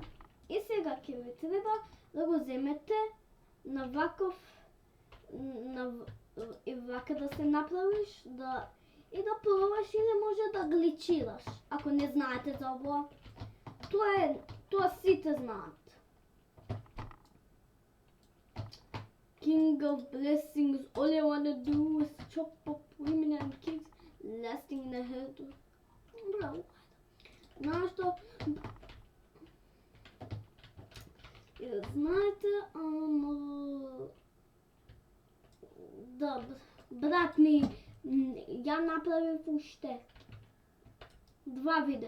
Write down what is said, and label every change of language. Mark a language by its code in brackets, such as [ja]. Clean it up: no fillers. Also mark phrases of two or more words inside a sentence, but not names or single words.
[mk] И сега ќе ви треба да го земете на ваков, и вака да се направиш, и да пробаш или може да гличираш, ако не знаете за ово. Тоа сите знаат. [en] King of blessings, all I wanna do is chop up women and kids, lasting in the head. [mk] Браво. Знаеш што? Знаете, да, брат ми ја направив уште 2 видеа.